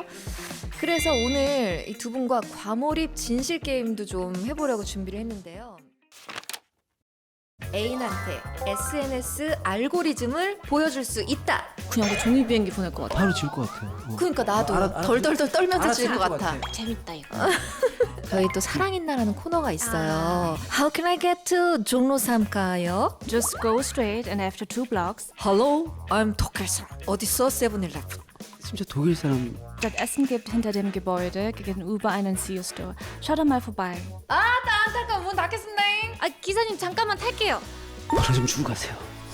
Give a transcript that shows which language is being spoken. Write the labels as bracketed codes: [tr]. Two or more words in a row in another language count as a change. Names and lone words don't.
[ko] 그래서 오늘 이 두 분과 과몰입 진실 게임도 좀 해보려고 준비를 했는데요. 애인한테 SNS 알고리즘을 보여줄 수 있다. 그냥 그 종이 비행기 보낼 것 같아. 바로 질 것 같아요. 그러니까 나도 알아- 덜덜덜 떨면서 질 것 알아챌 같아. 재밌다 이거. 저희 또 사랑있나라는 코너가 있어요. [en] How can I get to 종로 3가요? Just go straight and after 2 blocks Hello, I'm [ko] 독일사. 어딨어? 세븐일레븐. 심지어 독일 사람 [de] das Essen gibt hinter dem Gebäude gegenüber einen CEO-Store. Schau da mal vorbei. [ko] 아, 나 안타까워. 문 닫겠습니다. 아 기사님 잠깐만 탈게요. 바로 좀 주고 가세요.